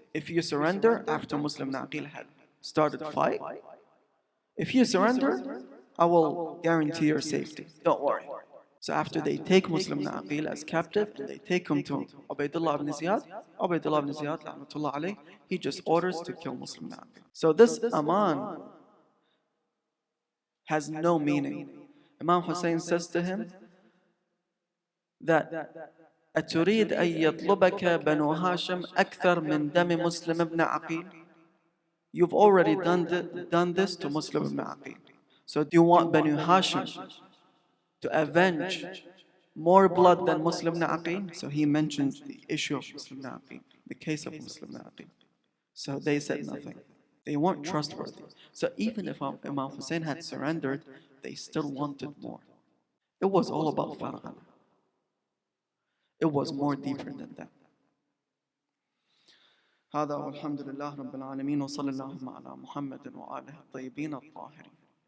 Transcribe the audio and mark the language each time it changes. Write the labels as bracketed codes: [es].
[en] If you surrender after Muslim ibn Aqil had started a fight, if you surrender, I will guarantee your safety. Don't worry. So after they take Muslim ibn Aqil as captive and they take him to Ubaydullah ibn Ziyad, [ar] la'natullah alayh, [en] he just orders to kill Muslim ibn Aqil. So this aman has no meaning. Imam Hussein says to him that [ar] أتريد أن يطلبك بنو هاشم أكثر من دم مسلم ابن عقيل. [en] You've already done this to Muslim ibn Aqil. So do you want Banu Hashim to avenge more blood than Muslim ibn Aqil? So he mentions the issue of Muslim ibn Aqil, the case of Muslim ibn Aqil. So they said nothing. They weren't trustworthy. So even if Imam Hussein had surrendered, they still wanted more. It was all about Farqana. It was more deeper than that. [ar] هذا والحمد لله رب العالمين وصلى الله على محمد وآله الطيبين الطاهرين.